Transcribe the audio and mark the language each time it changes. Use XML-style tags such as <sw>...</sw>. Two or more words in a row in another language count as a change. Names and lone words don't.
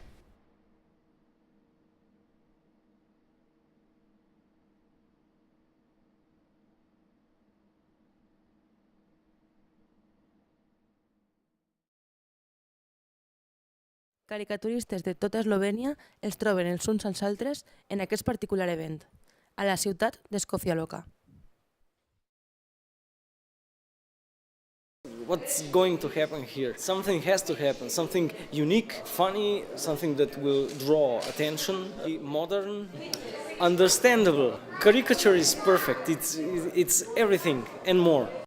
<ca>Caricaturistes de tota Eslovènia els troben els uns als altres en aquest particular event, a la ciutat d'Escòcia Loca.</ca> <en>What's going to happen here? Something has to happen, something unique, funny, something that will draw attention, modern, understandable. Caricature is perfect, it's everything and more.</en>